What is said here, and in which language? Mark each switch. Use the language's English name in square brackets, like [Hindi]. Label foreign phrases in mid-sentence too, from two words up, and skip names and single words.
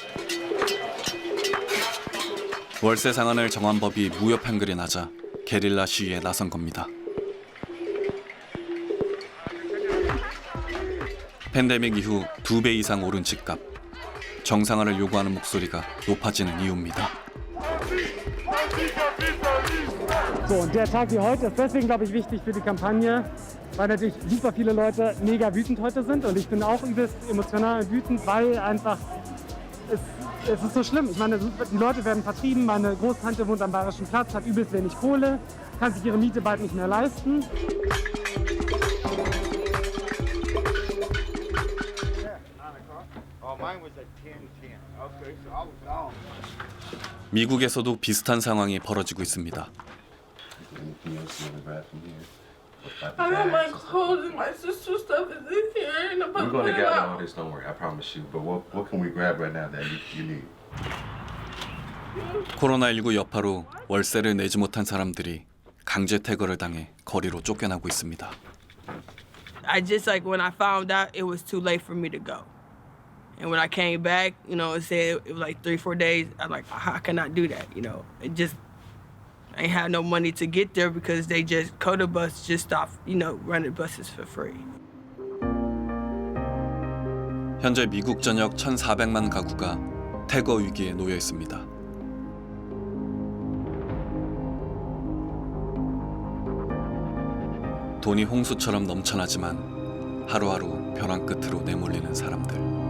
[Korean] 월세 상한을 정한 법이 무협 한글이 나자 게릴라 시위에 나선 겁니다. 팬데믹 이후 2배 이상 오른 집값, 정상화를 요구하는 목소리가 높아지는 이유입니다. [German] So, und der Tag wie heute ist deswegen, glaube ich, wichtig für die Kampagne, weil natürlich super viele Leute mega wütend heute sind und ich bin auch übelst emotional und wütend, weil einfach es ist so schlimm. Ich meine, die Leute werden vertrieben, meine Großtante wohnt am Bayerischen Platz, hat übelst wenig Kohle, kann sich ihre Miete bald nicht mehr leisten. [Korean] 미국에서도 비슷한 상황이 벌어지고 있습니다. [English] I got my clothes and my sister's stuff is in here and I'm We're going to put it gather out. all this, don't worry, I promise you. But what can we grab right now that you need? [Korean] 코로나19 여파로 월세를 내지 못한 사람들이 강제 퇴거를 당해 거리로 쫓겨나고 있습니다. [English] I just like when I found out it was too late for me to go. And when I came back, you know, it said it was like 3-4 days. I'm like, how can I do that? You know, it just I ain't had no money to get there because they just Coda Bus just stopped, you know, running buses for free. [Korean] 현재 미국 전역 1,400만 가구가 퇴거 위기에 놓여 있습니다. 돈이 홍수처럼 넘쳐나지만 하루하루 벼랑 끝으로 내몰리는 사람들.